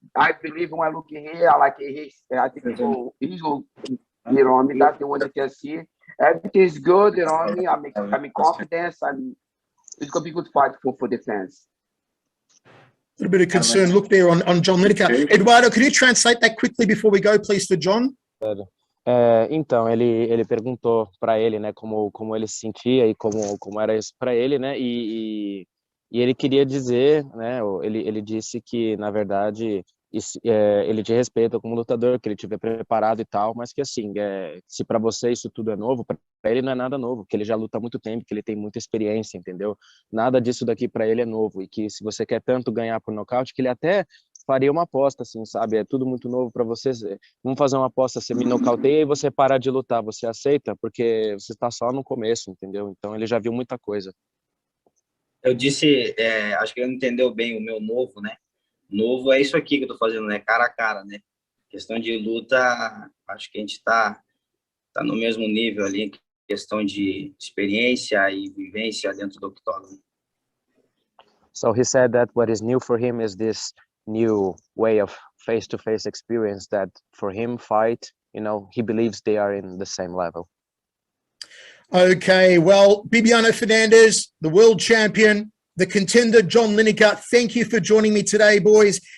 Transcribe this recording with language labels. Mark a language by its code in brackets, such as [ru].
[en] I believe when I look at here, I like he's. I think he's you know what I mean? That's the one you can see. Everything is good. You know what I mean? I'm in confidence, and it's gonna be good fight for the fans. A little bit of concern look there on John Lineker. Eduardo, could you translate that quickly before we go, please, for John? [pt] Então, ele perguntou para ele, né, como ele se sentia e como era isso para ele, né, e ele queria dizer, né, ele disse que, na verdade, ele te respeita como lutador, que ele estiver preparado e tal, mas que, assim, se para você isso tudo é novo, para ele não é nada novo, que ele já luta há muito tempo, que ele tem muita experiência, entendeu? Nada disso daqui para ele é novo, e que se você quer tanto ganhar por nocaute, que ele até faria uma aposta, assim, sabe? É tudo muito novo para você. Vamos fazer uma aposta, você me nocauteia e você parar de lutar. Você aceita? Porque você está só no começo, entendeu? Então ele já viu muita coisa. Eu disse, acho que ele não entendeu bem o meu novo, né? Novo é isso aqui que eu tô fazendo, né? Cara a cara, né? Questão de luta, acho que a gente tá no mesmo nível ali, questão de experiência e vivência dentro do octógono. [en] So he said that what is new for him is this new way of face-to-face experience that for him fight, you know, he believes they are in the same level. Okay, well, Bibiano Fernandes, the world champion, the contender, John Lineker, thank you for joining me today, boys.